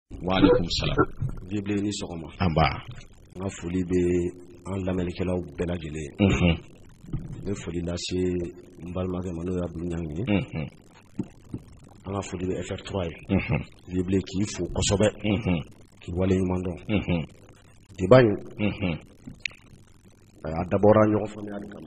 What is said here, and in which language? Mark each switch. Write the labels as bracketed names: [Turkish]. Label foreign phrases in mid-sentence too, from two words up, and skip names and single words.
[Arabic] Wa alaikum salam. [Bambara] Bible ni sogoma. Amba. Nga foli be an lamelikelaw bɛɛ lajɛlen. Be foli lase mbalmakɛ ma n'o ye Abdou Niang ye. An ka foli be FR3 ye. Bible k'i fo kosɛbɛ. K'i wale ɲuman dɔn. Débat in a dabɔra ɲɔgɔn faamuyali kama.